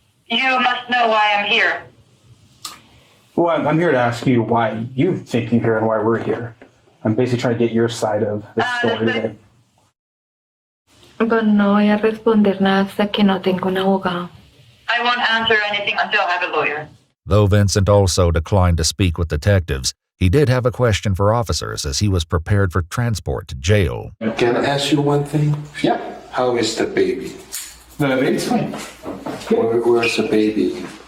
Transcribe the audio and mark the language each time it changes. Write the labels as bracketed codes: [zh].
[en] You must know why I'm here. Well, I'm here to ask you why you think you're here and why we're here. I'm basically trying to get your side of the story today. [es] Pero no voy a responder nada hasta que no tenga un abogado. [en] I won't answer anything until I have a lawyer. Though Vincent also declined to speak with detectives, he did have a question for officers as he was prepared for transport to jail. Can I ask you one thing? Yeah. How is the baby? The baby's fine. Where's the baby?